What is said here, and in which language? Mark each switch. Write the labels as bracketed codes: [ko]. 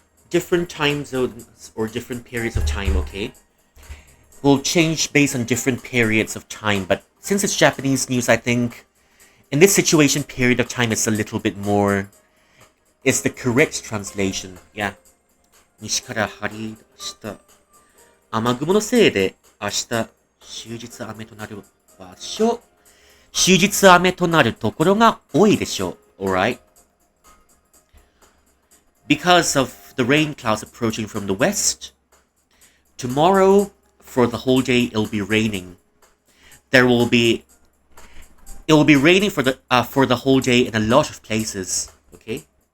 [en] Different time zones or different periods of time, okay? Will change based on different periods of time, but since it's Japanese news, I think in this situation, period of time is a little bit more, is the correct translation, yeah. [ja] 西から張り出した雨雲のせいで明日終日雨となる場所、終日雨となるところが多いでしょう。 [en] Alright? Because of the rain clouds approaching from the west, tomorrow, for the whole day, it'll be raining. It will be raining for the whole day in a lot of places. Okay?